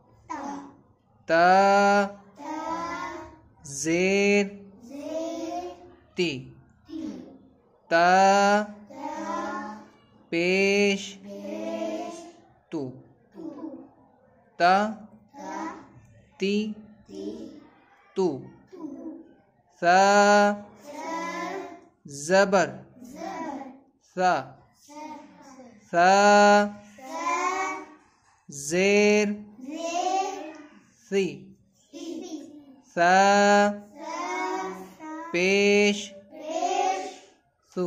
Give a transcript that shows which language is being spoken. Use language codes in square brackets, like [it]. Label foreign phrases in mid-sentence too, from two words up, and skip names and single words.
[ur] تا زیر تی. تا پیش تو. تا تی تو. ثا زبر ثا. ثا زیر ثی. ثا پیش ثو.